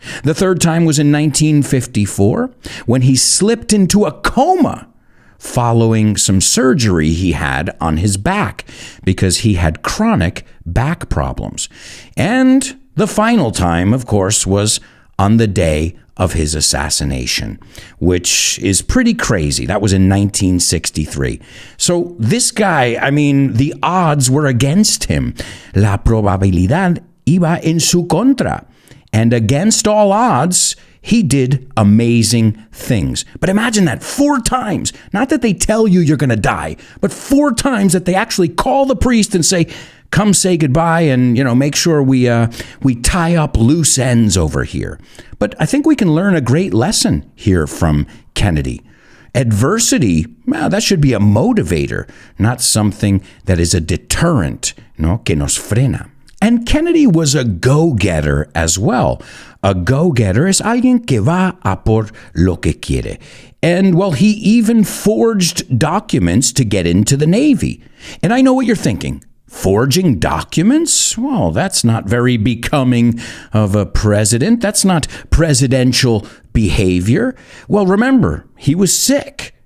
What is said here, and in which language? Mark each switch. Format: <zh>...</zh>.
<en>The third time was in 1954 when he slipped into a coma following some surgery he had on his back because he had chronic back problems. And the final time, of course, was on the day of his assassination, which is pretty crazy. That was in 1963. So this guy, the odds were against him.</en> <es>La probabilidad iba en su contra.</es> <en>And against all odds, he did amazing things. But imagine that, 4 times. Not that they tell you you're going to die, but 4 times that they actually call the priest and say, come say goodbye and, make sure we tie up loose ends over here. But I think we can learn a great lesson here from Kennedy. Adversity, well, that should be a motivator, not something that is a deterrent, no, que nos frena. And Kennedy was a go-getter as well.</en> <es>A go-getter es alguien que va a por lo que quiere.</es> <en>And, well, he even forged documents to get into the Navy. And I know what you're thinking. Forging documents? Well, that's not very becoming of a president. That's not presidential behavior. Well, remember, he was sick.</en>